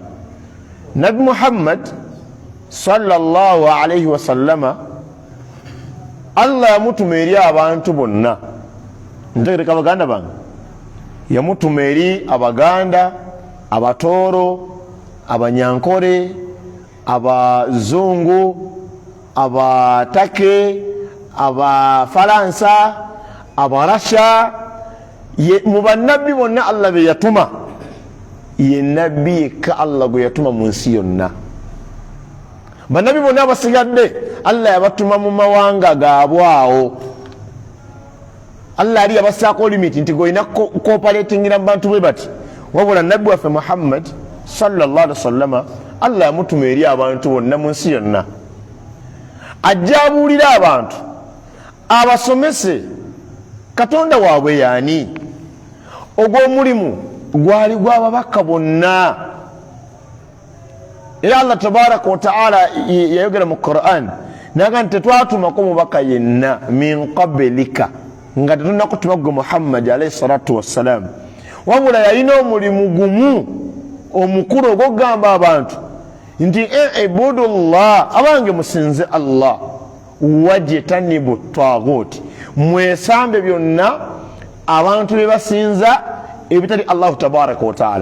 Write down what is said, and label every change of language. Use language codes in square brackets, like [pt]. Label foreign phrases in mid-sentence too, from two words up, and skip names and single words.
[lg] Nabi Muhammad [ar] صلى الله عليه وسلم [lg] Allah yamutuma eri abantu bonna. Ntegereka baganda bange, yamutuma eri Abaganda, Abatooro, Abanyankore, Abazungu, Abatake, Abafalansa, Abarasha. Mu bannabbi bonna Allah be yatuma, ye nabbi yekka Allah gwe yatuma mu nsi yonna. Bannabbi bonna abasigadde Allah yabatuma mu mawanga gaabwe awo. Allah ali yabasaako limit nti goyina cooperatingira mu bantu bwe bati. Wabula nabbi waffe Muhammad [ar] صلى الله عليه وسلم [lg] Allah yamutuma eri abantu bonna mu nsi yonna, ajja abuulira abantu, abasomese Katonda waabwe yaani. Ogw'omulimu gwali gw'ababaka bonna. Era Allah [ar] تبارك وتعالى [lg] yayogera mu Qur'an naga nti tetwatumako mubaka yenna [ar] من قبلك [lg] nga tetunnakutuma gwe Muhammad [ar] عليه الصلاة والسلام, [lg] wabula yalina omulimu gumu omukulu ogw'okugamba abantu nti ibudullah, abange musinze Allah, [ar] واجتنبوا الطاغوت, [lg] mwesambe byonna abantu bye basinza ebitali Allah [ar] تبارك وتعالى.